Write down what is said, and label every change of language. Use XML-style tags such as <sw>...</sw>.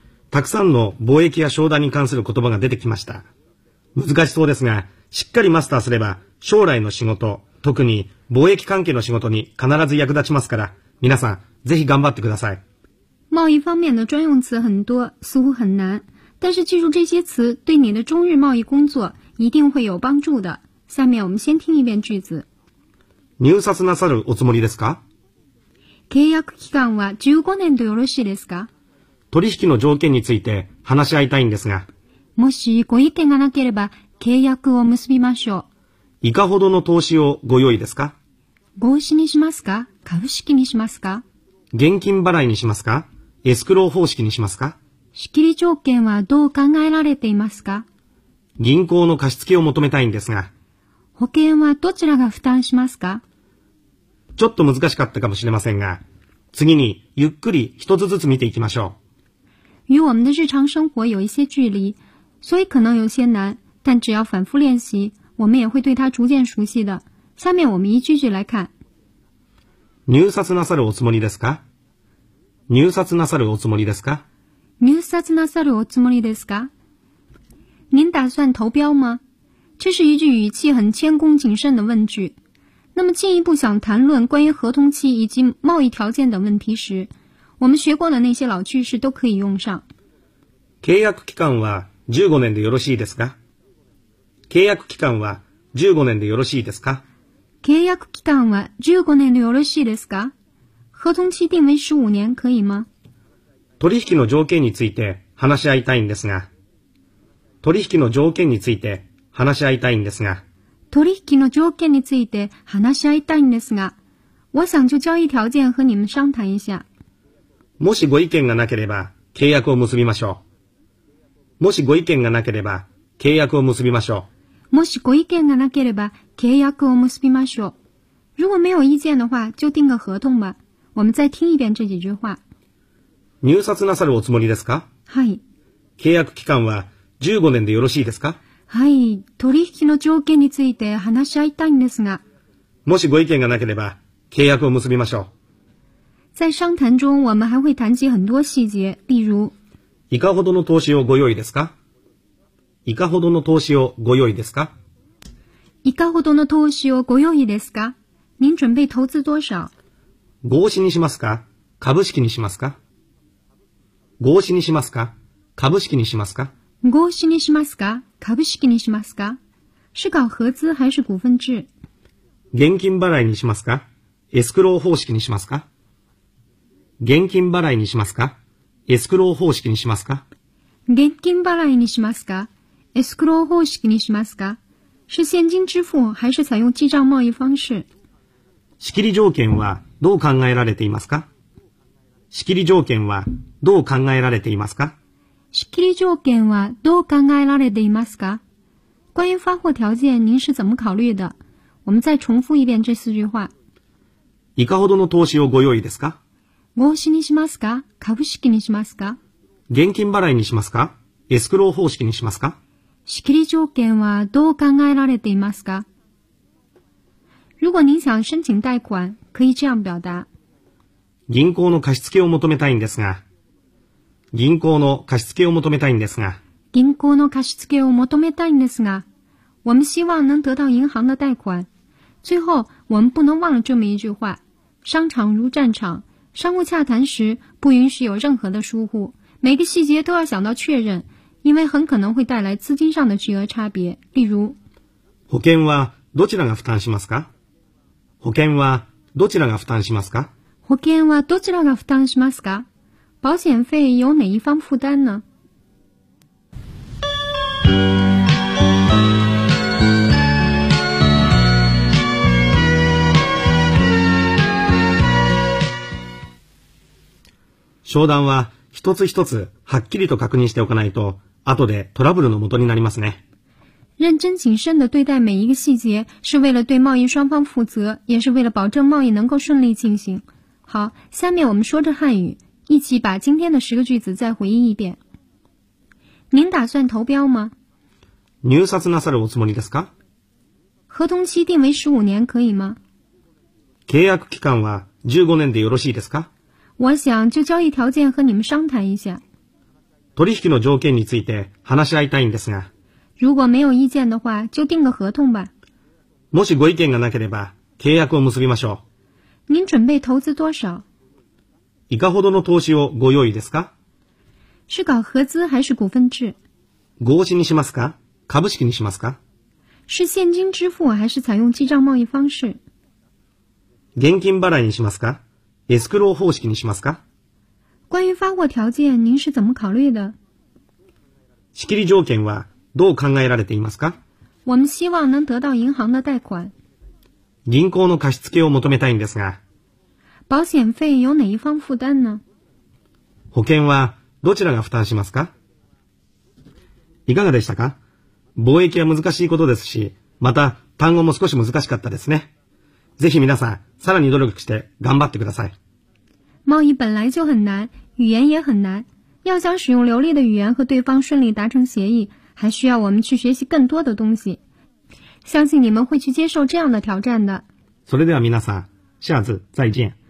<ja>たくさんの貿易や商談に関する言葉が出てきました。難しそうですが、しっかりマスターすれば将来の仕事、特に貿易関係の仕事に必ず役立ちますから、皆さんぜひ頑張ってください。</ja> <zh>贸易方面的专用词很多，似乎很难，但是记住这些词对你的中日贸易工作一定会有帮助的。下面我们先听一遍句子。</zh> <ja>入札なさるおつもりですか？契約期間は15年とよろしいですか？取引の条件について話し合いたいんですが。もしご意見がなければ契約を結びましょう。いかほどの投資をご用意ですか？合資にしますか？株式にしますか？現金払いにしますか？エスクロー方式にしますか？仕切り条件はどう考えられていますか？銀行の貸し付けを求めたいんですが。保険はどちらが負担しますか？ちょっと難しかったかもしれませんが、次にゆっくり一つずつ見ていきましょう。</ja> <zh>与我们的日常生活有一些距离，所以可能有些难，但只要反复练习，我们也会对它逐渐熟悉的。下面我们一句句来看。</zh> <ja>入札なさるおつもりですか？入札なさるおつもりですか？入札なさるおつもりですか？</ja> <zh>您打算投标吗？这是一句语气很谦恭谨慎的问句。那么进一步想谈论关于合同期以及贸易条件等问题时，我们学过的那些老句式都可以用上。</zh> <ja>契約期間は15年でよろしいですか？契約期間は15年でよろしいですか？契約期間は15年でよろしいですか？</ja> <zh>合同期定为15年可以吗？</zh> <ja>取引の条件について話し合いたいんですが。取引の条件について話し合いたいんですが。取引の条件について話し合いたいんですが。</ja> <zh>我想就交易条件和你们商谈一下。</zh> <ja>もしご意見がなければ契約を結びましょう。もしご意見がなければ契約を結びましょう。もしご意見がなければ契約を結びましょう。</ja> <zh>如果没有意见的话就定个合同吧。我们再听一遍这几句话。</zh> <ja>入札なさるおつもりですか？はい。契約期間は15年でよろしいですか？はい。取引の条件について話し合いたいんですが。もしご意見がなければ契約を結びましょう。</ja> <zh>在商谈中我们还会谈及很多细节例如。</zh> <ja>いかほどの投資をご用意ですか？いかほどの投資をご用意ですか？いかほどの投資をご用意ですか？</ja> <zh>您准备投资多少？</zh> <ja>合資にしますか？株式にしますか？合資にしますか？株式にしますか？合資にしますか？株式にしますか？</ja> <zh>是搞合資还是股份制？</zh> <ja>現金払いにしますか？エスクロー方式にしますか？現金払いにしますか？エスクロー方式にしますか？現金払いにしますか？エスクロー方式にしますか？</ja> <zh>是現金支付还是採用記帳貿易方式？</zh> <ja>仕切り条件はどう考えられていますか？仕切り条件はどう考えられていますか？仕切り条件はどう考えられていますか？</ja> <zh>关于发货条件您是怎么考虑的？我们再重复一遍这四句话。</zh> <ja>いかほどの投資をご用意ですか？合資にしますか？株式にしますか？現金払いにしますか？エスクロー方式にしますか？仕切り条件はどう考えられていますか？</ja> <zh>如果您想申请贷款、可以这样表达。</zh> <ja>銀行の貸付を求めたいんですが。銀行の貸付を求めたいんですが。銀行の貸付を求めたいんですが。</ja> <zh>我们希望能得到银行的贷款。最后、我们不能忘了这么一句话。商场如战场。商务洽谈时不允许有任何的疏忽，每个细节都要想到确认，因为很可能会带来资金上的巨额差别。例如，</zh> <ja>保険はどちらが負担しますか？保険はどちらが負担しますか？保険はどちらが負担しますか？</ja> <zh>保险费由哪一方负担呢？</zh> <ja>商談は一つ一つはっきりと確認しておかないと、後でトラブルの元になりますね。</ja> <zh>认真谨慎地对待每一个细节，是为了对贸易双方负责，也是为了保证贸易能够顺利进行。好，下面我们说着汉语，一起把今天的十个句子再回忆一遍。您打算投标吗？</zh> <ja>入札なさるおつもりですか？</ja> <zh>合同期定为15年可以吗？</zh> <ja>契約期間は15年でよろしいですか？</ja> <zh>我想就交易条件和你们商谈一下。</zh> <ja>取引の条件について話し合いたいんですが。</ja> <zh>如果没有意见的话就定个合同吧。</zh> <ja>もしご意見がなければ契約を結びましょう。</ja> <zh>您准备投资多少？</zh> <ja>いかほどの投資をご用意ですか？</ja> <zh>是搞合资还是股份制？</zh> <ja>合資にしますか？株式にしますか？</ja> <zh>是现金支付还是采用记账贸易方式？</zh> <ja>現金払いにしますか？エスクロー方式にしますか？</ja> <zh>关于发货条件您是怎么考虑的？</zh> <ja>仕切り条件はどう考えられていますか？</ja> <zh>我们希望能得到银行的贷款。</zh> <ja>銀行の貸付を求めたいんですが。</ja> <zh>保险费由哪一方负担呢？</zh> <ja>保険はどちらが負担しますか？いかがでしたか？貿易は難しいことですし、また単語も少し難しかったですね。ぜひ皆さん、さらに努力して頑張ってください。</ja> <zh>贸易本来就很难，语言也很难。要想使用流利的语言和对方顺利达成协议，还需要我们去学习更多的东西。相信你们会去接受这样的挑战的。</zh> <ja>それでは皆さん、</ja> <zh>下次再见。</zh>